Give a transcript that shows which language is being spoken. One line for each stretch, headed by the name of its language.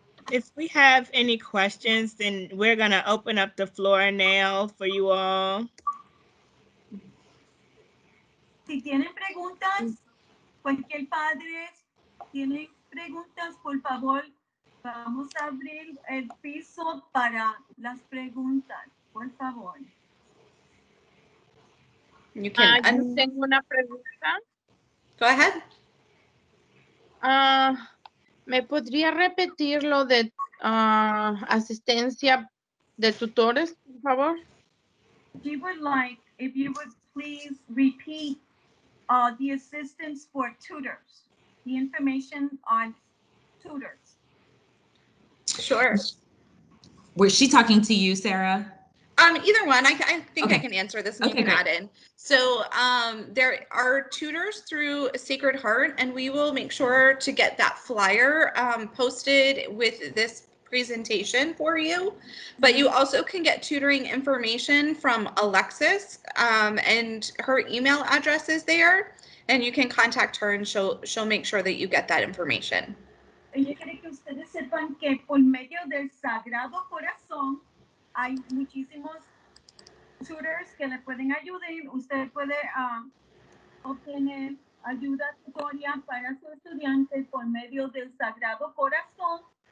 English: If we have any questions, then we're going to open up the floor now for you all.
Spanish: Si tienen preguntas, cualquier padre tiene preguntas, por favor, vamos a abrir el piso para las preguntas, por favor.
English: You can
Spanish: Yo tengo una pregunta.
English: go ahead.
Spanish: ¿Me podría repetir lo de asistencia de tutores, por favor?
English: She would like, if you would please repeat the assistance for tutors, the information on tutors. Sure. Was she talking to you, Sarah? Either one. I think Okay. I can answer this and Okay, you can great. add in. So there are tutors through Sacred Heart, and we will make sure to get that flyer posted with this presentation for you. But you also can get tutoring information from Alexis, and her email address is there, and you can contact her and she'll make sure that you get that information.
Spanish: Ella quiere que ustedes sepan que por medio del Sagrado Corazón hay muchísimos tutors que le pueden ayudar. Usted puede obtener ayuda tutoria para su estudiante por medio del Sagrado Corazón.